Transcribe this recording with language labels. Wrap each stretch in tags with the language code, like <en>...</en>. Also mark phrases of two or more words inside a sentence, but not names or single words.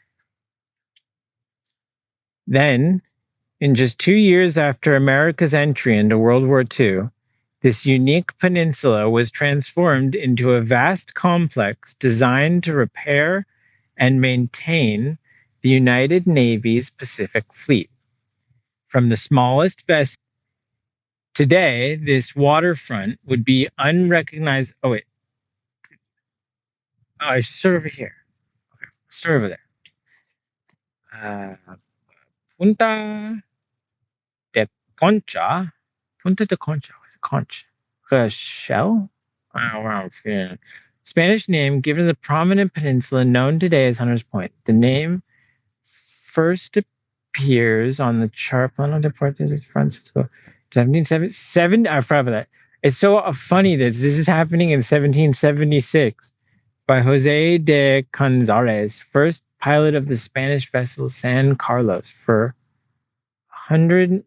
<en>Then, in just 2 years after America's entry into World War II, this unique peninsula was transformed into a vast complex designed to repair and maintain the United Navy's Pacific Fleet. From the smallest vessel, today, this waterfront would be unrecognized. Oh, wait. Oh, I should start over here. Okay, start over there. Punta de Concha. Punta de Concha. Concha. Shell? Wow. Yeah. Spanish name given to the prominent peninsula known today as Hunters Point. The name first appears on the chart plan de Puerto Francisco, 1777. I forgot about that. It's so funny that this is happening in 1776 by Jose de Canzares, first pilot of the Spanish vessel San Carlos for 100.</en>